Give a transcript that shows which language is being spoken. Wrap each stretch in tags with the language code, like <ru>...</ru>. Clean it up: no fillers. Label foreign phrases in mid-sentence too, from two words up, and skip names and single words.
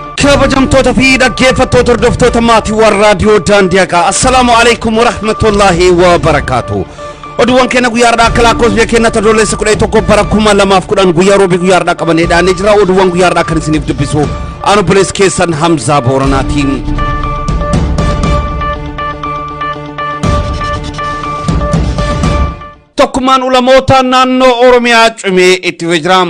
<om>kabajamtoota fi dhaggeeffattoota hordoftoota maatii raadiyoo Daandiyaa</om> <ar>السلام عليكم ورحمة الله وبركاته.</ar> <om>Oduuwwan keenya guyyaadhaa akka lakkoofsa keenya tadoolessa 11 bara 2010 guyyaa roobii guyyaadhaa qabaneedhaan jira. Oduuwwan guyyaadhaa kan isiniif dubbisu anu bulees keessan Hamza Booranaatiin. Tokkummaan ulamoota naannoo Oromiyaa cimee itti fufeera.</om>